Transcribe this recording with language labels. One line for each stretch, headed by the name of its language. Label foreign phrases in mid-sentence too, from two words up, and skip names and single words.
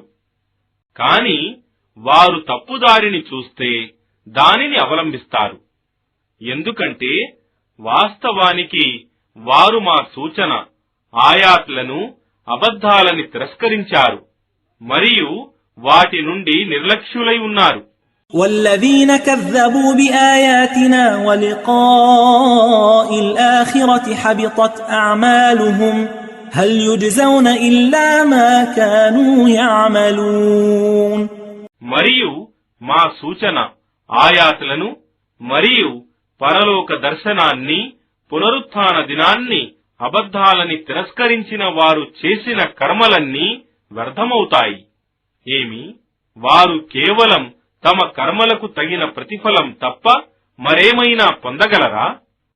Telugu: కాని వారు తప్పుదారిని చూస్తే దానిని అవలంబిస్తారు. ఎందుకంటే వాస్తవానికి వారు మా సూచన ఆయాత్లను, అబద్ధాలని తిరస్కరించారు మరియు వాటి నుండి నిర్లక్ష్యులై ఉన్నారు.
Arabic: والذين كذبوا بآياتنا ولقاء الآخرة حبطت أعمالهم هل يجزون إلا ما كانوا يعملون.
Telugu: మరియు మా సూచన ఆయాత్లను మరియు పరలోక దర్శనాన్ని, పునరుత్థాన దినాన్ని అబద్ధాలని తిరస్కరించిన వారు చేసిన కర్మలన్నీ వ్యర్థమవుతాయి. ఏమి, వారు కేవలం తమ కర్మలకు తగిన ప్రతిఫలం తప్ప మరేమైనా పొందగలరా?